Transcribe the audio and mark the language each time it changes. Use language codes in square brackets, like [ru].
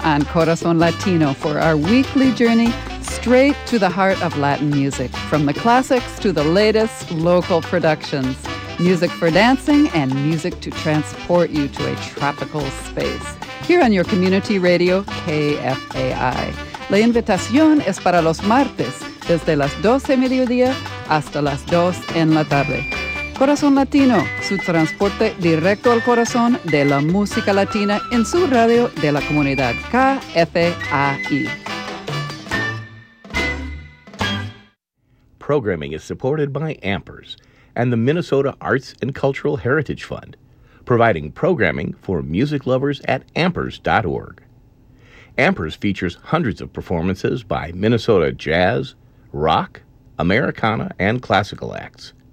[en] on Corazon Latino for our weekly journey straight to the heart of Latin music, from the classics to the latest local productions, music for dancing and music to transport you to a tropical space, here on your community radio, KFAI. [es] La invitación es para los martes, desde las 12 mediodía hasta las 2 en la tarde. Corazón Latino, su transporte directo al corazón de la música latina en su radio de la comunidad KFAI. [en] Programming is supported by AMPERS and the Minnesota Arts and Cultural Heritage Fund, providing programming for music lovers at AMPERS.org. AMPERS features hundreds of performances by Minnesota jazz, rock, Americana, and classical acts.